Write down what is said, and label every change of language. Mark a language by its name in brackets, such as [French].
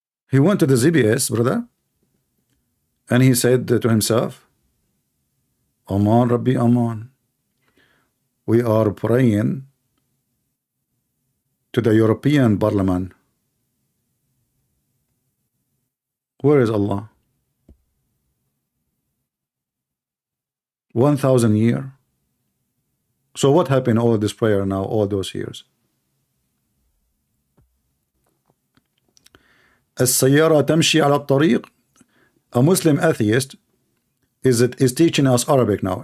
[English] He went to the GPS, brother, and he said to himself, Aman Rabbi Aman, we are praying to the European Parliament. Where is Allah? 1,000 years. So what happened all this prayer now, all those years? [Arabic] السيارة تمشي على الطريق. [English] A Muslim atheist is teaching us Arabic now.